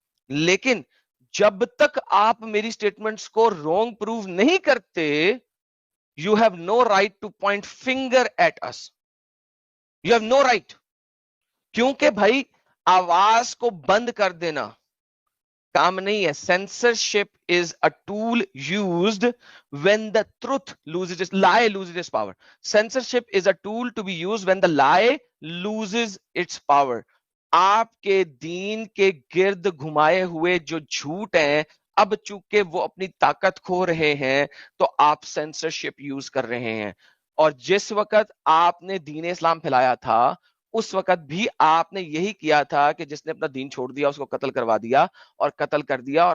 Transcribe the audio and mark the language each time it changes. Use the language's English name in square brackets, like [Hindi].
[Hindi] लेकिन जब तक आप मेरी स्टेटमेंट्स को रॉन्ग प्रूव नहीं करते, [English] You have no right to point finger at us. You have no right. [Hindi] क्योंकि भाई आवाज को बंद कर देना काम नहीं है. [English] Censorship is a tool used when the truth loses its lie loses its power. Censorship is a tool to be used when the lie loses its power. [Hindi] आपके दीन के गिर्द घुमाए हुए जो झूठ हैं, अब चूंकि वो अपनी ताकत खो रहे हैं तो आप सेंसरशिप यूज कर रहे हैं. और जिस वक्त आपने दीन इस्लाम फैलाया था उस वक्त भी आपने यही किया था कि जिसने अपना दीन छोड़ दिया उसको कत्ल करवा दिया और कत्ल कर दिया.